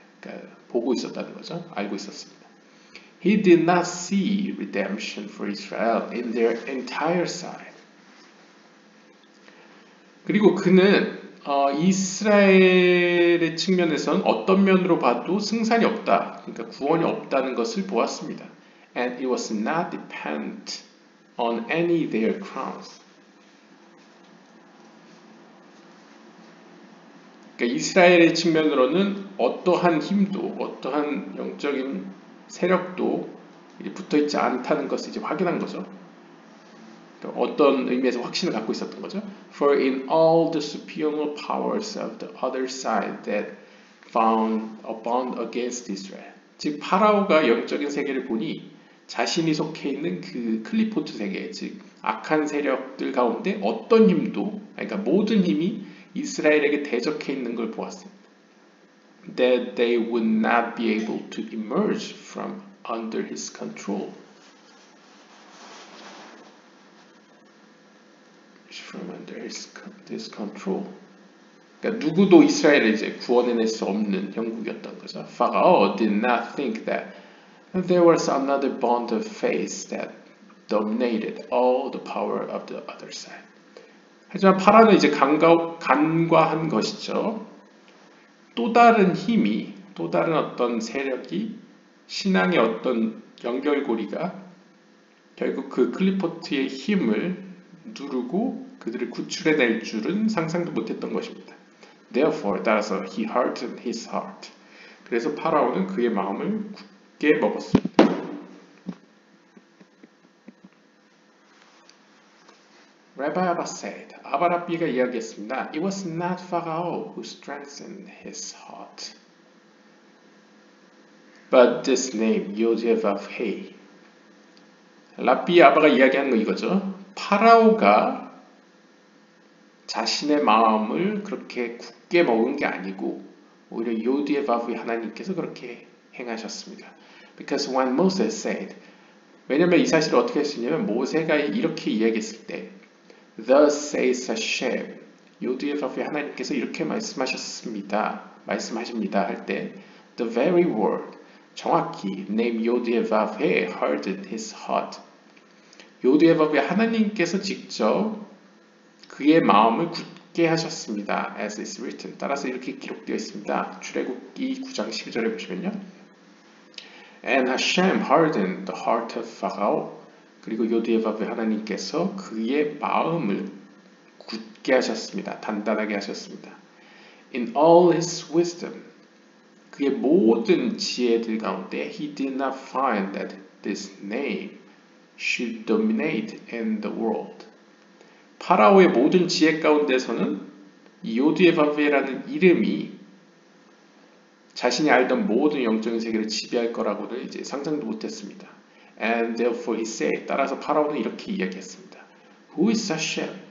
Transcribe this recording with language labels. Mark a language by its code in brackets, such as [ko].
[ko] 그러니까 보고 있었다는 거죠. 알고 있었습니다. [en] He did not see redemption for Israel in their entire side. [ko] 그리고 그는 이스라엘의 측면에선 어떤 면으로 봐도 승산이 없다, 그러니까 구원이 없다는 것을 보았습니다. [en] And it was not dependent on any their crowns. [ko] 그러니까 이스라엘의 측면으로는 어떠한 힘도, 어떠한 영적인 세력도 붙어있지 않다는 것을 이제 확인한 거죠. 그러니까 어떤 의미에서 확신을 갖고 있었던 거죠. [en] For in all the supernal powers of the other side that found abound against Israel. [ko] 즉 파라오가 영적인 세계를 보니 자신이 속해 있는 그 클리포트 세계, 즉 악한 세력들 가운데 어떤 힘도, 그러니까 모든 힘이 이스라엘에게 대적해 있는 걸 보았습니다. [en] That they would not be able to emerge from under his control. From under his control. [ko] 그러니까 누구도 이스라엘을 이제 구원해낼 수 없는 형국이었던 거죠. [en] Pharaoh did not think that there was another bond of faith that dominated all the power of the other side. [ko] 하지만 파라오는 이제 간과한 것이죠. 또 다른 힘이, 또 다른 어떤 세력이 신앙의 어떤 연결고리가 결국 그 클리포트의 힘을 누르고 그들을 구출해낼 줄은 상상도 못했던 것입니다. [en] Therefore, [ko] 따라서 [en] he hardened his heart. [ko] 그래서 파라오는 그의 마음을 굳게 먹었습니다. [en] Rabbi Abba said, [ko] 아바랍비가 이야기했습니다. [en] It was not Pharaoh who strengthened his heart, but this name, Yodhevavhe. [ko] 랍비 아바가 이야기하는 거 이거죠. 파라오가 자신의 마음을 그렇게 굳게 먹은 게 아니고 오히려 요디에바브의 하나님께서 그렇게 행하셨습니다. [en] Because when Moses said, [ko] 왜냐면 이 사실을 어떻게 했으냐면 모세가 이렇게 이야기했을 때 [en] Thus says Hashem, [ko] 요디에바브의 하나님께서 이렇게 말씀하십니다 할 때 [en] The very word, [ko] 정확히 name 요디에바브에 [en] hardened his heart. [ko] 요디에바브의 하나님께서 직접 그의 마음을 굳게 하셨습니다. [en] As is written. [ko] 따라서 이렇게 기록되어 있습니다. 출애굽기 9장 12절에 보시면요. [en] And Hashem hardened the heart of Pharaoh. [ko] 그리고 요디에바브의 하나님께서 그의 마음을 굳게 하셨습니다. 단단하게 하셨습니다. [en] In all his wisdom. [ko] 그의 모든 지혜들 가운데 [en] He did not find that this name should dominate in the world. [ko] 파라오의 모든 지혜 가운데서는 요디에바브라는 이름이 자신이 알던 모든 영적인 세계를 지배할 거라고는 이제 상상도 못했습니다. [en] And therefore he said, [ko] 따라서 파라오는 이렇게 이야기했습니다. [en] Who is Hashem?